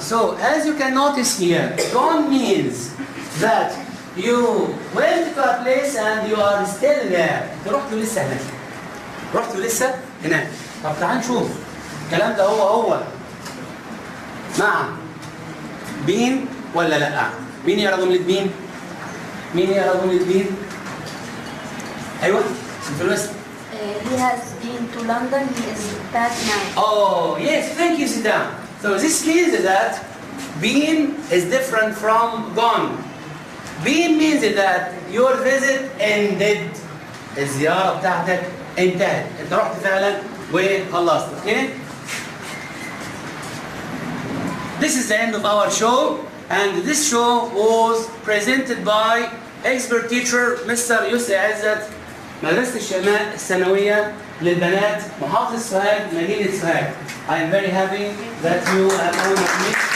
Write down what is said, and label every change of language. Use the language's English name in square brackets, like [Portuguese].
[English] So, as you can notice here, gone means that you went to a place and you are still there. [Arabic] انت رحت ولسه هناك. رحت ولسه هناك. طب تعال نشوف الكلام ده هو مع بين ولا لا؟ مين يقرا جملة بين؟ مين يقرا جملة بين؟ ايوه في الوسط. [English] He has been to London. He is back now. Oh, yes, thank you, Zidane. So this means that been is different from gone. Been means that your visit ended. [Arabic] الزيارة بتاعتك انتهت. انت رحت فعلا وخلصت. Okay? [English] This is the end of our show, and this show was presented by expert teacher Mr. [Arabic] Yosry Ezzat مدرسة الشماء الثانوية للبنات محافظة سوهاج مدينة سوهاج. [English] I am very happy that you have honored me.